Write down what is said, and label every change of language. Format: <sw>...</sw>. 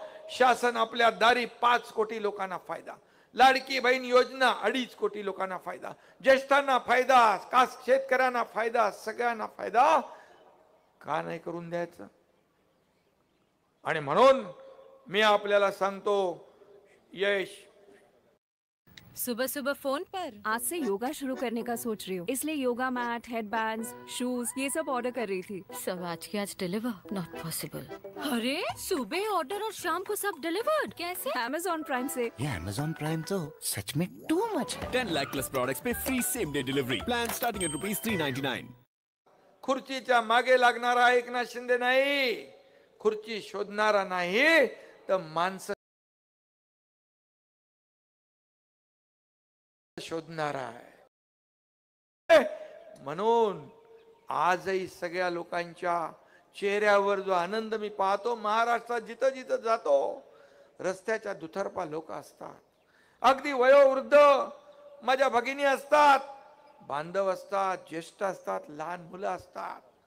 <mr>शासन आपल्या दारी 5 कोटी लोकांना फायदा, लाडकी बहीण योजना 2.5 कोटी लोकांना फायदा, ज्येष्ठांना फायदा, शेतकऱ्यांना फायदा, सगळ्यांना फायदा. का नाही करून द्यायचं? आणि म्हणून मी आपल्याला सांगतो, यश</mr> <hi>सुबह सुबह फोन पर आज से योगा शुरू करने का सोच रही हूँ, इसलिए योगा मैट, हेडबैंड्स, शूज ये सब ऑर्डर कर रही थी। सब आज के आज डिलीवर</hi> <en>Not possible.</en> <hi>अरे सुबह ऑर्डर और शाम को सब डिलीवर्ड कैसे? Amazon प्राइम से। ये Amazon प्राइम तो सच में</hi> <en>too much</en> <hi>है।</hi> <en>10 lakh plus products पे free same day delivery plan starting at ₹399।</en> <mr>खुर्चीच्या मागे लागणारा एकनाथ शिंदे नाही, खुर्ची शोधणारा नाही तर माणसं शोधणारा आहे. म्हणून आजही सगळ्या लोकांच्या चेहऱ्यावर जो आनंद मी पाहतो, महाराष्ट्रात जिथं जिथं जातो रस्त्याच्या दुतर्फा लोक असतात, अगदी वयोवृद्ध माझ्या भगिनी असतात, बांधव असतात, ज्येष्ठ असतात, लहान मुलं असतात.</mr>